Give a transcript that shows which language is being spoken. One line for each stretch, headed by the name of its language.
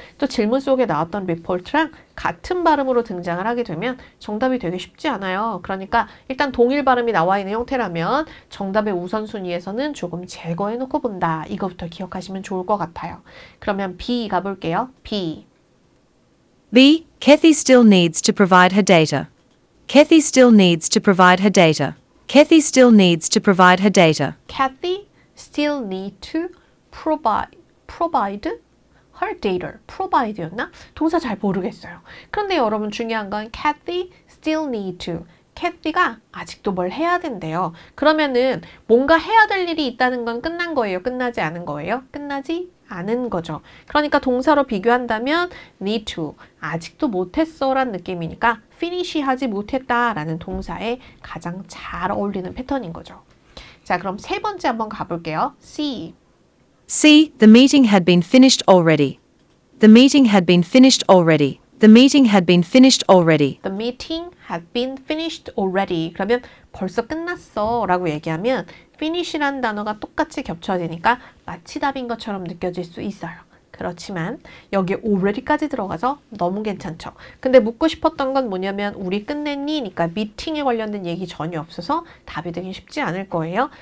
Korean: 또 질문 속에 나왔던 report랑 같은 발음으로 등장을 하게 되면 정답이 되게 쉽지 않아요. 그러니까 일단 동일 발음이 나와 있는 형태라면 정답의 우선순위에서는 조금 제거해 놓고 본다. 이거부터 기억하시면 좋을 것 같아요. 그러면 B 가볼게요. B.
English: B. Kathy still needs to provide her data. Kathy still needs to provide her data. Kathy still needs to provide her data. Kathy still need to provide her data.
Korean: provide였나? 동사 잘 모르겠어요. 그런데 여러분 중요한 건
English: Kathy still need to.
Korean: 캐티가 아직도 뭘 해야 된대요. 그러면은 뭔가 해야 될 일이 있다는 건 끝난 거예요? 끝나지 않은 거예요? 끝나지 않은 거죠. 그러니까 동사로 비교한다면 need to, 아직도 못했어 라는 느낌이니까 finish 하지 못했다 라는 동사에 가장 잘 어울리는 패턴인 거죠. 자, 그럼 세 번째 한번 가볼게요.
English: C. C. The meeting had been finished already. The meeting had been finished already. The meeting had been finished already. The meeting had been finished already.
Korean: 그러면 벌써 끝났어 라고 얘기하면 finish라는 단어가 똑같이 겹쳐지니까 마치 답인 것처럼 느껴질 수 있어요. 그렇지만 여기에 already까지 들어가서 너무 괜찮죠. 근데 묻고 싶었던 건 뭐냐면 우리 끝냈니? 니까 미팅에 관련된 얘기 전혀 없어서 답이 되긴 쉽지 않을 거예요.